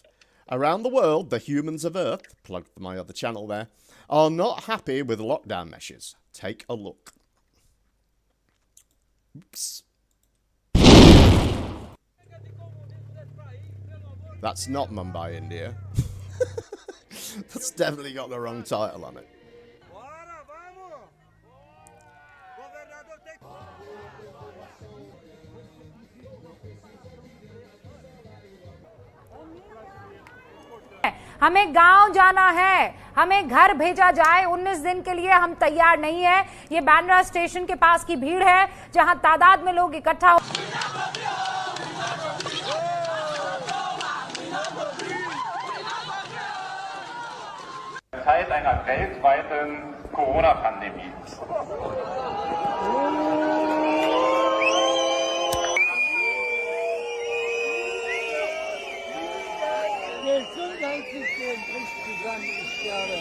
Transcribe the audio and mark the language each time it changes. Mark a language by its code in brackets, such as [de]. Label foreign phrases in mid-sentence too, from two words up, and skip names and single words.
[en] Around the world, the humans of Earth, plugged for my other channel there, are not happy with lockdown measures. Take a look. Oops. That's not Mumbai, India. That's definitely got the wrong title on it. [hi] हमें गांव जाना है, हमें घर भेजा जाए 19 दिन के लिए हम तैयार नहीं है। ये बांद्रा स्टेशन के पास की भीड़ है जहां तादाद में लोग इकट्ठा हो [de] Zeit einer weltweiten Corona-Pandemie. Gesundheitssystem bricht zusammen, ich glaube.